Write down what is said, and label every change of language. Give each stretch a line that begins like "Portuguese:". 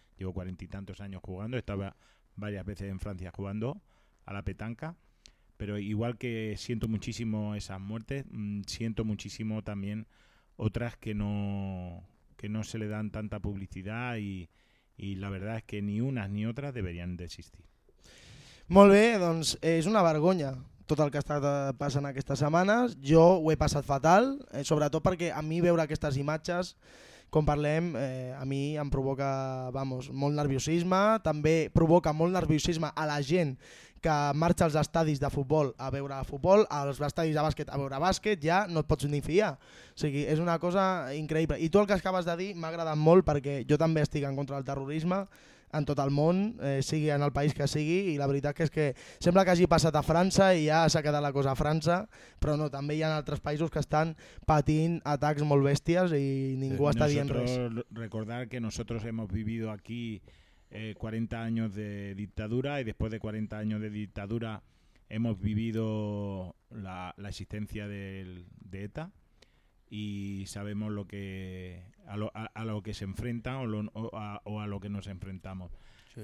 Spanish: Llevo 40 y tantos años jugando, estaba varias veces en Francia jugando a la petanca, pero igual que siento muchísimo esas muertes, siento muchísimo también otras que no se le dan tanta publicidad, y la verdad es que ni unas ni otras deberían de existir.
Catalan: Molt bé, doncs és una vergonya tot el que ha estat passant aquestes setmanes. Jo ho he passat fatal, sobretot perquè a mi veure aquestes imatges, com parlem, a mi em provoca, vamos, molt nerviosisme, també provoca molt nerviosisme a la gent que marxa als estadis de futbol a veure futbol, als estadis de bàsquet a veure bàsquet, ja no et pots ni fiar. O sigui, és una cosa increïble. I tu el que acabes de dir m'ha agradat molt, perquè jo també estic en contra del terrorisme en tot el món, sigui en el país que sigui, i la veritat que és que sembla que hagi passat a França i ja s'ha quedat la cosa a França, però no, també hi ha altres països que estan patint atacs molt bèsties i ningú està dient res.
Spanish: Recordar que nosotros hemos vivido aquí 40 años de dictadura, y después de 40 años de dictadura hemos vivido la existencia de ETA, y sabemos lo que a lo que se enfrentan o a lo que nos enfrentamos. Sí.